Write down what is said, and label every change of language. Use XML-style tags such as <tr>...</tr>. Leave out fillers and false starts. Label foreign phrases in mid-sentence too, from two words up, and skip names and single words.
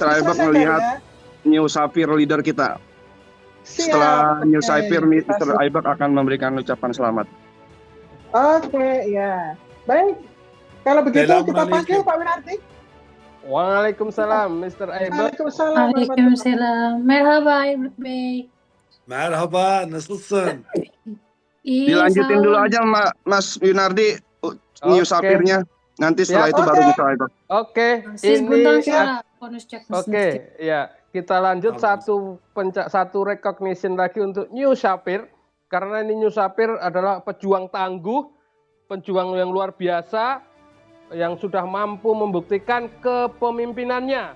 <id>Aibek melihat new Safir leader kita. Setelah new Safir, Mr. Aibek akan memberikan ucapan selamat. Oke, ya. Baik. Kalau begitu kita panggil Pak Winardi. Waalaikumsalam Mr. Aibek. Waalaikumsalam.</id> <tr>Merhaba Aibek Bey. Merhaba, nasılsın?</tr> <id>Dilanjutin dulu aja Mas Winardi new Safirnya. Nanti setelah itu baru Mr. Aibek. Oke, ya. Kita lanjut satu recognition lagi untuk New Safir, karena ini New Safir adalah pejuang tangguh, pejuang yang luar biasa, yang sudah mampu membuktikan kepemimpinannya.</id>